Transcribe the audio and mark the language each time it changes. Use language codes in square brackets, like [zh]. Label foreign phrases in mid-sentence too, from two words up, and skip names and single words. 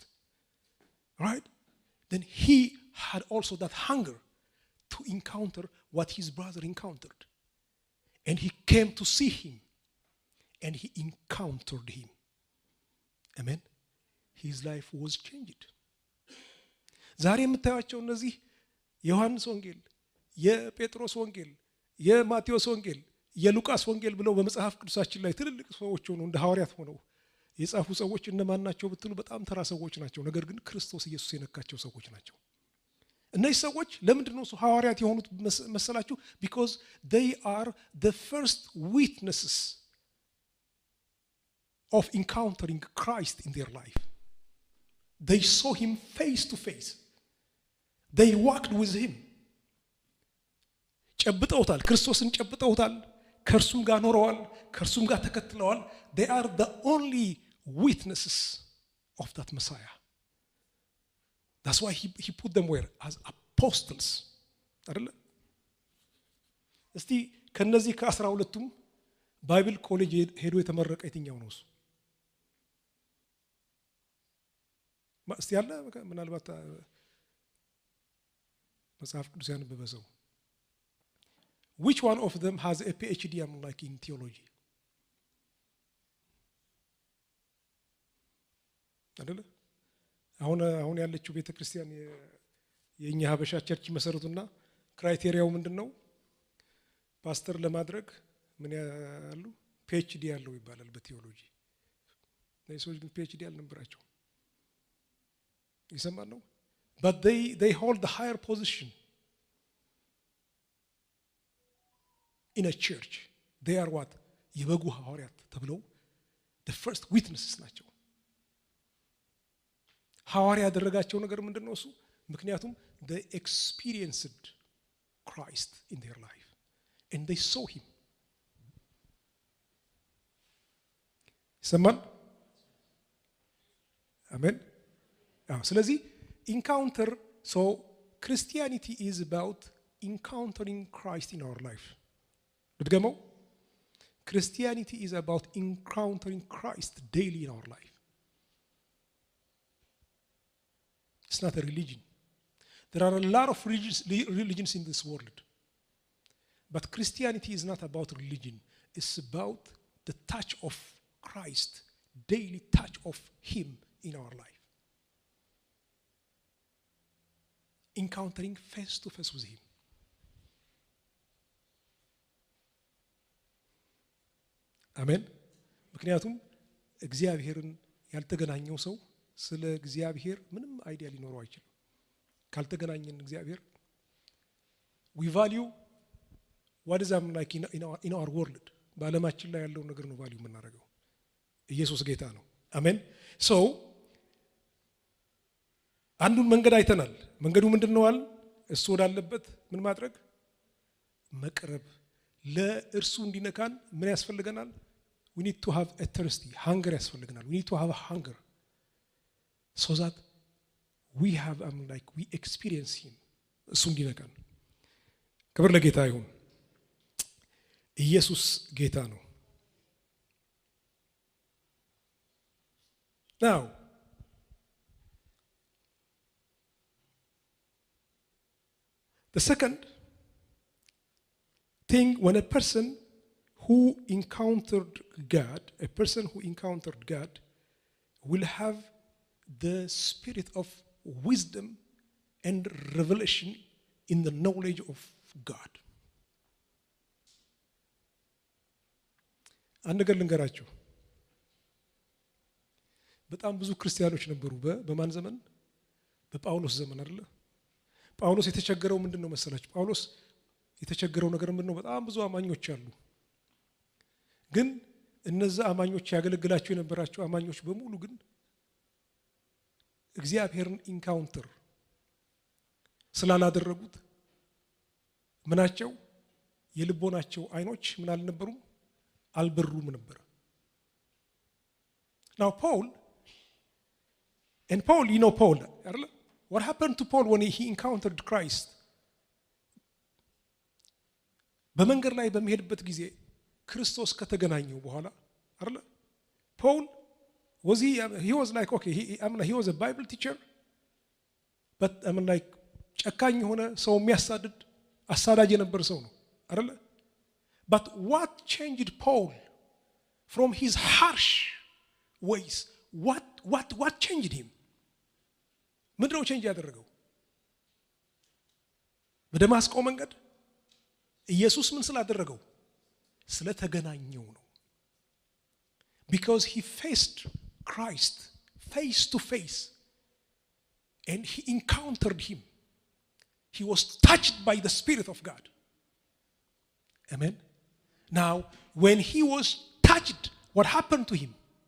[en] Right? Then he had also that hunger to encounter what his brother encountered. And he came to see him. And he encountered him. Amen? His life was changed. [am] ዛሬ የምታዩቸው እነዚህ የዮሐንስ ወንጌል፣ የጴጥሮስ ወንጌል፣ የማቴዎስ ወንጌል፣ የሉቃስ ወንጌል ብለው በመጽሐፍ ቅዱሳችን ላይ ትልልቅ ሰዎች ሆነው እንደ ሐዋርያት ሆነው የጻፉ ሰዎች እነማን ናቸው ብትሉ በጣም ተራ ሰዎች ናቸው። ነገር ግን ክርስቶስ ኢየሱስ የነካቸው ሰዎች ናቸው። እነዚህ ሰዎች ለምንድን ነው ሐዋርያት የሆኑት መሰላችሁ? [en] because they are the first witnesses of encountering Christ in their life. They saw him face to face. They walked with him. [am] ጨብጠውታል፣ ክርስቶስን ጨብጠውታል፣ ከእርሱም ጋር ኖረዋል፣ ከእርሱም ጋር ተከትለዋል። [en] They are the only witnesses of that Messiah. That's why he put them where? As apostles. [am] አይደለ? እስቲ ከነዚህ ከ12ቱም ባይብል ኮሌጅ ሄዶ የተመረቀ የትኛው ነው እሱ? እስቲ ያለ ምናልባት መጽሐፍ ቅዱስ ያነበበ ሰው [en] which one of them has a PhD in theology? [am] አይደለ? አሁን ያለችው ቤተክርስቲያን የኛ ሀበሻ ቸርች መሰረቱና ክራይቴሪያው ምንድነው? ፓስተር ለማድረግ ምን ያሉ PhD ያለው ይባላል በቴዎሎጂ። ሰዎች ግን PhD አልነበራቸው። ይሰማል ነው? [en] But they hold the higher position in a church. They are what? [am] የበጉ ሐዋርያት ተብለው [en] the first witnesses [am] ናቸው። ሐዋርያ ያደረጋቸው ነገር ምንድነው እሱ? [en] ምክንያቱም they experienced Christ in their life and they saw him. [am] ይሰማል? አሜን። ስለዚህ [en] encounter, so Christianity is about encountering Christ in our life. ልድገመው። Christianity is about encountering Christ daily in our life. It's not a religion. There are a lot of religions in this world. But Christianity is not about religion. It's about the touch of Christ, daily touch of him in our life. Encountering face to face with him. [am] አሜን። ምክንያቱም እግዚአብሔርን ያልተገናኘው ሰው ስለ እግዚአብሔር ምንም አይዲያ ሊኖረው አይችልም። ካልተገናኘን እግዚአብሔር [en] we value what is like in our world [am] በዓለማችን ላይ ያለው ነገር ነው ቫልዩ የምናደርገው። ኢየሱስ ጌታ ነው። አሜን። so አንዱን መንገድ አይተናል። መንገዱ ምንድነው አለ? እሱ ወዳለበት ምን ማድረግ? መቅረብ። ለእርሱ እንዲነካን ምን ያስፈልገናል? [en] we need to have a thirsty hunger ያስፈልገናል። we need to have a hunger so that we have we experience him. [am] እሱ እንዲነካን። ክብር ለጌታ ይሁን። ኢየሱስ ጌታ ነው። [en] now the second thing, when a person who encountered God will have the spirit of wisdom and revelation in the knowledge of God. [am] አንድ ነገር ልንገራችሁ። በጣም ብዙ ክርስቲያኖች ነበሩ በማን ዘመን? በጳውሎስ ዘመን አይደለ? ጳውሎስ የተቸገረው ምንድነው መሰላችሁ? ጳውሎስ የተቸገረው ነገር ምንድነው? በጣም ብዙ አማኞች አሉ። ግን እነዛ አማኞች ያገለግላቸው የነበራቸው አማኞች በሙሉ ግን እግዚአብሔርን ኢንካውንተር ስላላደረጉት ምናቸው የልቦናቸው አይኖች ምን አልነበሩም አልበሩም ነበር። [en] Now Paul, you know Paul, what happened to Paul when he encountered Christ? [am] በመንገድ ላይ በሚሄድበት ጊዜ ክርስቶስ ከተገናኘው በኋላ አይደል [en] Paul he was like okay he was a Bible teacher but like [am] ጨካኝ የሆነ ሰው የሚያሳድድ አሳዳጅ የነበር ሰው ነው አይደል [en] but what changed Paul from his harsh ways? What changed him? [am] ምንድነው ቼንጅ ያደረገው? በደማስቆ መንገድ ኢየሱስ ምን ስላደረገው? ስለተገናኘው ነው። [en] Because he faced Christ face to face and he encountered him. He was touched by the Spirit of God. Amen. Now, when he was touched, what happened to him?